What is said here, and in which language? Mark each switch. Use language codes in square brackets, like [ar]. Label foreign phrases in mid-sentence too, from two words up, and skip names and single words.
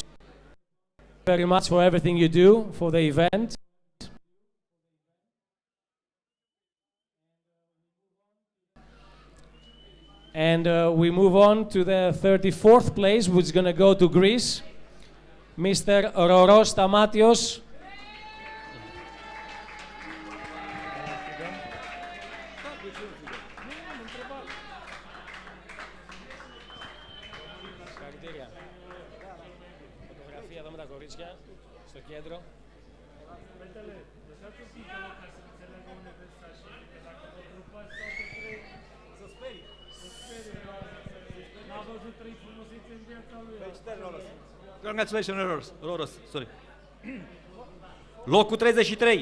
[en] Very much for everything you do for the event. And we move on to the 34th place, which is going to go to Greece. Mr. Roros Stamatios. [el] Φωτογραφία εδώ με τα κορίτσια στο κέντρο. [en] Congratulations, Roros. Sorry. [ro] Locul 33.